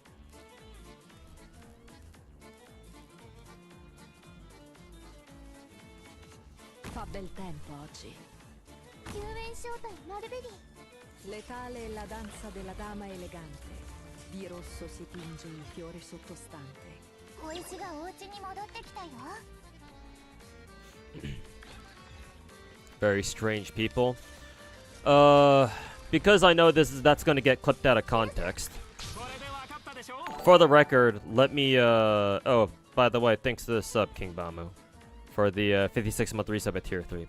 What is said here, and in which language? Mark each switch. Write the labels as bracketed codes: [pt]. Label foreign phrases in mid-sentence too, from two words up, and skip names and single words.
[it] Fa bel tempo oggi. [ja] 救援招待マルベリー。 [it] Letale è la danza della dama elegante. Di rosso si tinge il fiore sottostante. [ja] 小石がお家に戻ってきたよ。 [en] Very strange people. Because I know that's gonna get clipped out of context. For the record, let me oh, by the way, thanks to the sub, King Bamu, for the 56-month resub at tier 3.